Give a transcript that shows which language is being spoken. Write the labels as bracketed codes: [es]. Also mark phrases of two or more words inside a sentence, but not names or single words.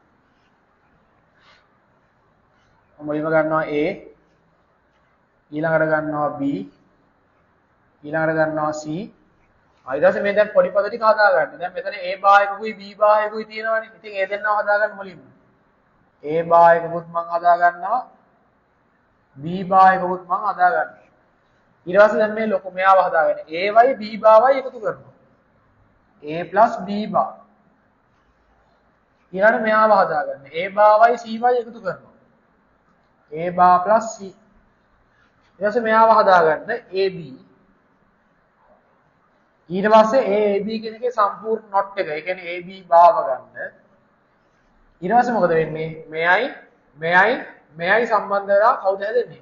[si] මම මුලින්ම ගන්නවා A, ඊළඟට ගන්නවා B, ඊළඟට ගන්නවා C. ඊට පස්සේ මේ දැන් පොඩි පද ටික හදා ගන්න. දැන් මෙතන A බා එකකුයි B බා එකකුයි තියෙනවනේ. ඉතින් ඒ දෙන්නව හදා ගන්න මුලින්ම. [en] A bar [si] එකකුත් මම හදා ගන්නවා [en] B bar [si] එකකුත් මම හදා ගන්නවා ඊට පස්සේ දැන් මේ ලොකු මෙයාව හදාගෙන A y [en] B bar [si] y එකතු කරනවා [en] A plus B bar [si] ඊළඟට මෙයාව හදාගන්න [en] A bar [si] y C y එකතු කරනවා [en] A bar plus C [si] ඊට පස්සේ මෙයාව හදාගන්න AB ඊට පස්සේ AB කියන එකේ සම්පූර්ණ not එක. ඒ කියන්නේ AB භාව ගන්න. ඊට පස්සේ මොකද වෙන්නේ? මෙයයි සම්බන්ධ වෙලා කවුද හැදෙන්නේ?